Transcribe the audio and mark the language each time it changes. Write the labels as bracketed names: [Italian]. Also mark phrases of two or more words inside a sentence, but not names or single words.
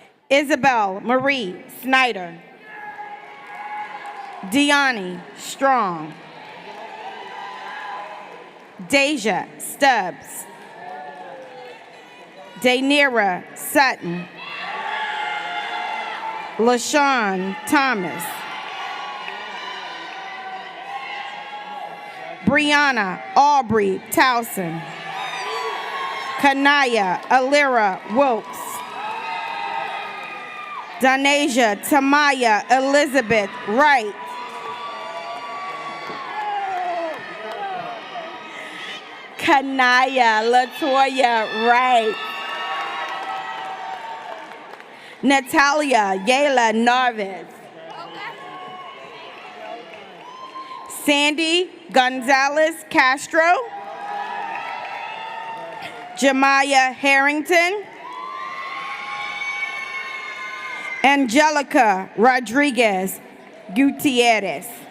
[English] Isabel Marie Snyder. Deani Strong. Deja Stubbs. Daynira Sutton. LaShawn Thomas. Brianna Aubrey Towson. Kanaya Alira Wilkes. Donasia Tamaya Elizabeth Wright. Kanaya Latoya Wright. Natalia Yayla Narvis. Sandy Gonzalez Castro. Jemiah Harrington. Angelica Rodriguez Gutierrez.